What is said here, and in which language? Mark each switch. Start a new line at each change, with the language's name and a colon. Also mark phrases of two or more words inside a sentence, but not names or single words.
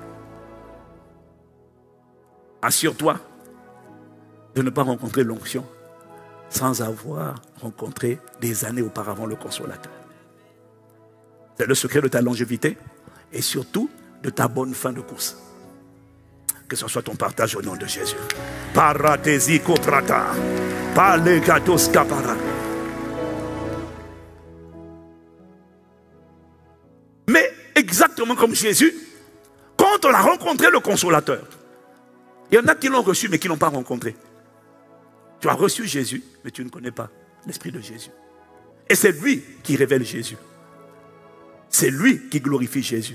French: Assure-toi de ne pas rencontrer l'onction sans avoir rencontré des années auparavant le consolateur. C'est le secret de ta longévité et surtout de ta bonne fin de course. Que ce soit ton partage au nom de Jésus. Paratesi koprata, palegatos kapara. exactement comme Jésus, quand on a rencontré le consolateur. Il y en a qui l'ont reçu mais qui ne l'ont pas rencontré. Tu as reçu Jésus, mais tu ne connais pas l'Esprit de Jésus. Et c'est lui qui révèle Jésus. C'est lui qui glorifie Jésus.